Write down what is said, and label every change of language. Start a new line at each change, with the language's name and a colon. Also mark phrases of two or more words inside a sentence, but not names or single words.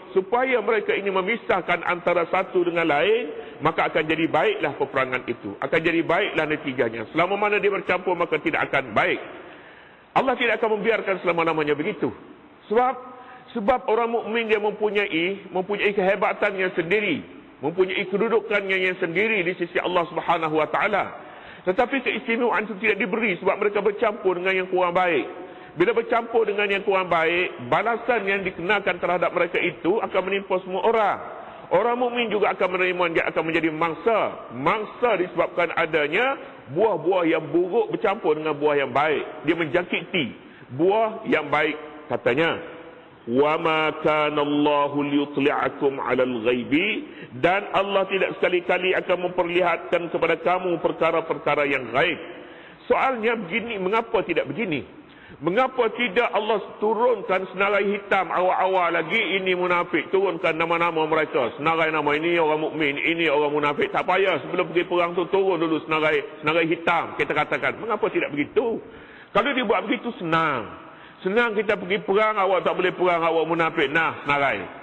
Malay: Supaya mereka ini memisahkan antara satu dengan lain, maka akan jadi baiklah peperangan itu. Akan jadi baiklah natijanya. Selama mana dia bercampur maka tidak akan baik. Allah tidak akan membiarkan selama-lamanya begitu. Sebab orang mukmin dia mempunyai kehebatannya sendiri, mempunyai kedudukannya yang sendiri di sisi Allah Subhanahu wa taala. Tetapi keistimewaan itu tidak diberi sebab mereka bercampur dengan yang kurang baik. Bila bercampur dengan yang kurang baik, balasan yang dikenakan terhadap mereka itu akan menimpa semua orang. Orang mukmin juga akan menerima, dia akan menjadi mangsa. Mangsa disebabkan adanya buah-buah yang buruk bercampur dengan buah yang baik. Dia menjangkiti buah yang baik, katanya.
Arabic: وما كان الله ليطلعكم على الغيب,
Malay: dan Allah tidak sekali-kali akan memperlihatkan kepada kamu perkara-perkara yang gaib. Soalnya begini, mengapa tidak begini? Mengapa tidak Allah turunkan senarai hitam awal-awal lagi ini munafik, turunkan nama-nama mereka, senarai nama ini orang mukmin, ini orang munafik. Tak payah sebelum pergi perang tu turun dulu senarai hitam, kita katakan. Mengapa tidak begitu? Kalau dibuat begitu senang. Senang kita pergi perang, awak tak boleh perang, awak munafik, nah senarai.